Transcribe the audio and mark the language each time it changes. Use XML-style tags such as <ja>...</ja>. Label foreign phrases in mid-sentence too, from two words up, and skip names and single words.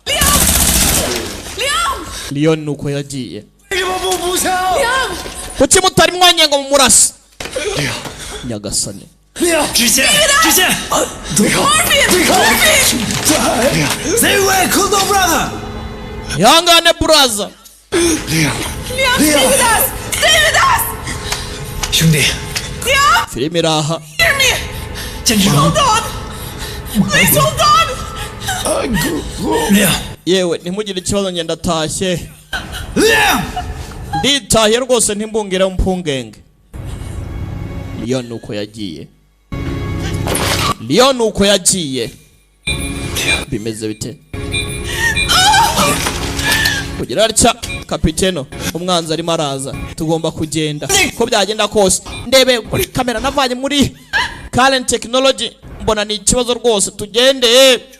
<rw>Leon nuko yagiye kuki mutari mwanya ngo mumurase Nyagasane Yangane brother</rw> <zh>兄弟，</zh> <rw>filimi iraha</rw> <zh>坚持。</zh> <en>Hold on! Please hold on!</en> <rw>yewe ntimugire ikibazo ngenda tashye nditahiye rwose ntimbungire mpungenge Leon nuko yagiye Leon nuko yagiye bimeze bite kugira atya kapiteno umwanzi arimo araza tugomba kugenda ko byagenda kose ndebe kuri kamera navanye muri</rw> <en>current technology</en> <rw>mbona ni ikibazo rwose tugende</rw>